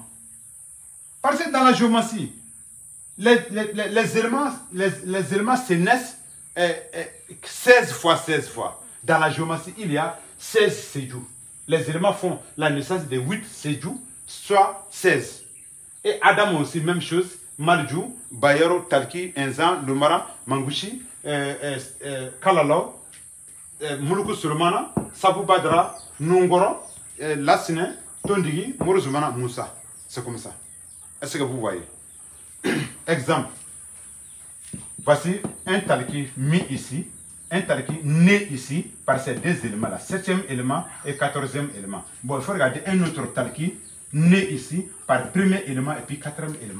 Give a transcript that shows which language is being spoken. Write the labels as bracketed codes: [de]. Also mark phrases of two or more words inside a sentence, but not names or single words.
[fr] Parce que dans la géométrie, les éléments se naissent 16 fois 16 fois. Dans la géométrie, il y a 16 séjours. Les éléments font la naissance de 8 séjours, soit 16. Et Adam aussi, même chose. Marjou, Bayero, Talki, Enzan, Lumara, Mangushi, Kalalo, Muluku Sulmana, Sabu Badra, Nungoro, Lassine, Tondigi, Morozumana, Moussa. C'est comme ça. Est-ce que vous voyez? Exemple. Voici un Talki mis ici, un Talki né ici par ces deux éléments-là, 7e élément et 14e élément. Bon, il faut regarder un autre Talki né ici par premier élément et puis 4e élément.